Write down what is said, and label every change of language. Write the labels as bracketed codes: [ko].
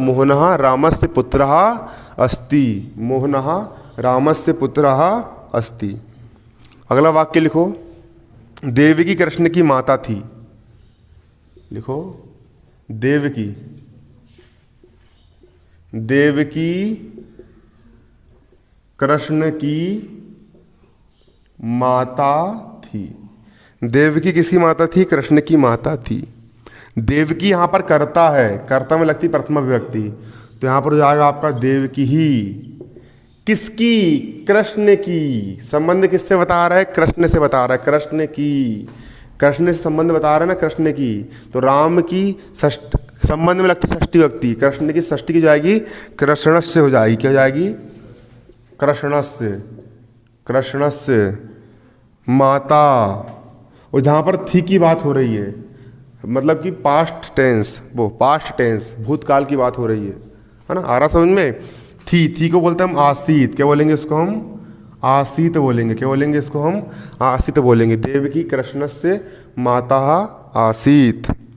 [sa] मोहनः रामस्य पुत्रः अस्ति, मोहनः रामस्य पुत्रः अस्ति। [hi] अगला वाक्य लिखो, देवकी कृष्ण की माता थी। लिखो, देवकी, देवकी कृष्ण की माता थी। देवकी किसकी माता थी? कृष्ण की माता थी। देवकी यहाँ पर कर्ता है, कर्ता में लगती प्रथमा विभक्ति, तो यहाँ पर हो जाएगा आपका देवकी ही। किसकी? कृष्ण की। संबंध किससे बता रहा है? कृष्ण से बता रहा है, कृष्ण की। कृष्ण से संबंध बता रहा है ना, कृष्ण की। तो राम की षष्ठ संबंध में लगती षष्ठी विभक्ति, कृष्ण की षष्ठी की जाएगी कृष्णस्य हो जाएगी। क्या हो जाएगी? [sa] कृष्णस्य, कृष्णस्य माता। [hi] और जहाँ पर थी की बात हो रही है, मतलब कि पास्ट टेंस, वो पास्ट टेंस भूतकाल की बात हो रही है ना। आ रहा समझ में? थी को बोलते हैं हम आसीत। क्या बोलेंगे इसको हम? आसीत बोलेंगे। क्या बोलेंगे इसको हम? आसीत बोलेंगे। [sa] देवकी कृष्णस्य माता आसीत।